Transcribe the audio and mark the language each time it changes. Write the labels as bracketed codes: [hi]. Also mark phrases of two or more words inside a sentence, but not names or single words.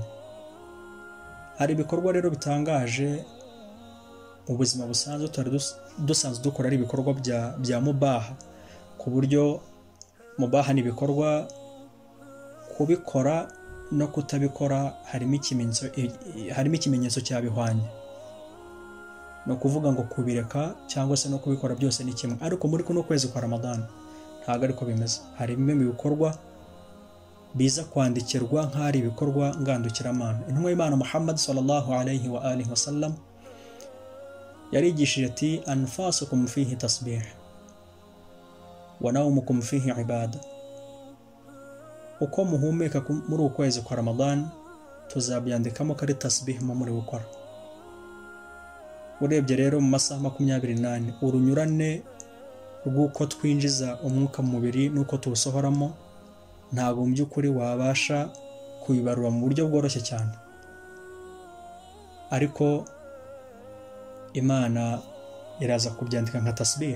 [rw] Hari ibikorwa rero bitangaje mu buzima busanzwe dusanzwe dukora ari ibikorwa bya mubaha, ku buryo mubaha ni ibikorwa kubikora no kutabikora harimo ikimenyetso cyabihwanye. No kuvuga ngo kubireka cyangwa se no kubikora byose ni kimwe, ariko muri kuno kwezi kwa Ramadan ntabwo ariko bimeze. Hari bimwe mu bikorwa biza kwandikirwa nk'ari ibikorwa ngandukiramana. Intumwa y'Imana Muhammad [ar] صلى الله عليه وعلى آله وسلم [rw] yarigishije ati [ar] أنفاسكم فيه تسبيح ونومكم فيه عبادة. [rw] Uko muhumeka muri ukwezi kwa Ramadan tuzabyandikamo ko ari tasbih muri gukora. Urebye rero mu masaha 28 urunyurane rw'uko twinjiza umwuka mu mubiri n'uko tuwusohoramo ntabwo mu by'ukuri wabasha kubibarura mu buryo bworoshye cyane, ariko Imana iraza kubyandika nka tasbih.